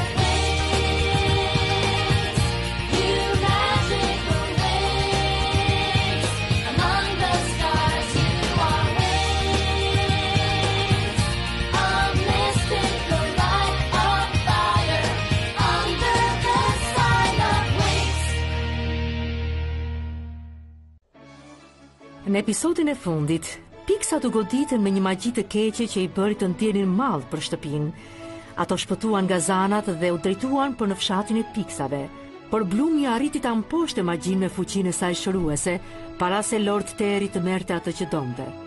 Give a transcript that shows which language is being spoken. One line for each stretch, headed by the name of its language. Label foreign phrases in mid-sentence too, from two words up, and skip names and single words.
English: Wings, you magical wings. Among the stars you are wings. A mystical light of fire under the sign of wings.
Albanian: Në episodin e fundit, piksat u goditën me një magji të keqe që i bëri të ndjenin mall për shtëpinë. Ato shpëtuan nga zanat dhe u drejtuan për në fshatin e piksave. Por Blumi arriti ta mposhte magjin me fuqinë e saj shëruese, para se Lord Terry të merrte atë që donte.